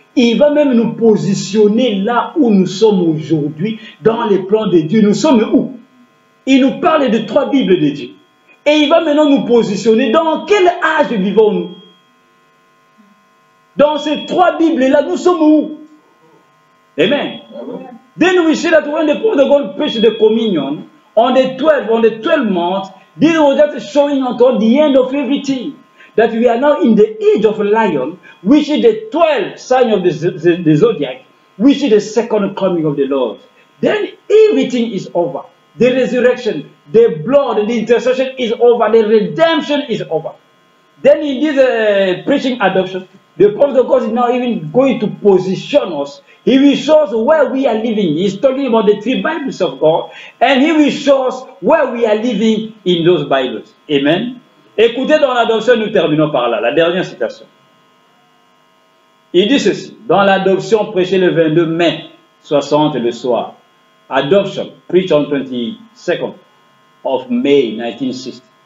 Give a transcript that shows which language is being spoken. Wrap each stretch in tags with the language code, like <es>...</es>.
<fr>Il va même nous positionner là où nous sommes aujourd'hui, dans les plans de Dieu. Nous sommes où? Il nous parle de 3 Bibles de Dieu. Et il va maintenant nous positionner dans quel âge vivons-nous? Dans ces 3 Bibles-là, nous sommes où? Amen.</fr> <en>Then we see that when the Prophet of God preached the communion, on the 12 months, this was just showing until the end of everything. That we are now in the age of lion, which is the 12th sign of the zodiac, which is the second coming of the Lord. Then everything is over. The resurrection, the blood, the intercession is over. The redemption is over. Then in this preaching adoption, the Prophet of God is now even going to position us. He will show us where we are living. He's talking about the 3 Bibles of God. And he will show us where we are living in those Bibles. Amen.</en> <fr>Écoutez, dans l'adoption, nous terminons par là. La dernière citation. Il dit ceci. Dans l'adoption prêchée le 22 mai 60 le soir.</fr> <en>Adoption, preached on 22nd of May 1960.</en>